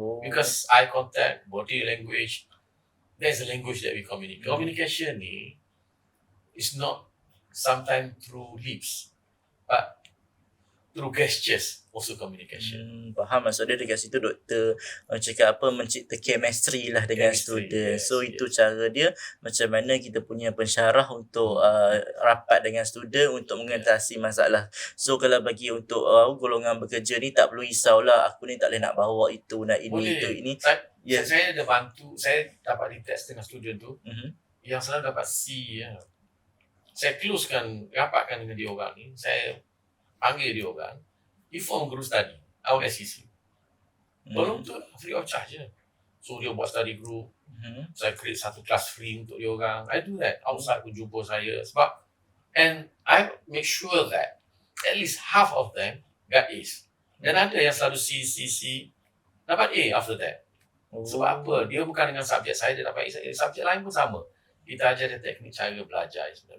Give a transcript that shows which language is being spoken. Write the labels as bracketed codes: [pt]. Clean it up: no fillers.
[en] Because eye contact, body language, there's a language that we communicate. Communication ni is not sometimes through lips, but through gestures, also communication. [ms] Faham, maksud dia dekat situ doktor cakap apa, mencipta chemistry lah dengan student. So itu cara dia macam mana kita punya pensyarah untuk rapat dengan student untuk mengatasi masalah. So kalau bagi untuk golongan bekerja ni tak perlu risau lah, aku ni tak boleh nak bawa itu, nak ini, boleh. Itu, ini. Saya ada bantu, saya dapat ditest dengan student tu, yang selalu dapat C. Saya closekan, rapatkan dengan dia orang ni, saya panggil dia orang, [en] he form group study, our SEC. [ms] Tolong tu [en] free of charge [ms] je. So dia buat study group, saya create satu kelas free untuk dia orang. [en] I do that, outside [ms] pun jumpa saya. Sebab, [en] and I make sure that at least half of them got A's. [ms] Dan ada yang selalu C, dapat A [en] after that. [ms] Sebab apa? Dia bukan dengan subjek saya, dia dapat A, subjek lain pun sama. Kita ajar dia teknik cara belajar sebenarnya.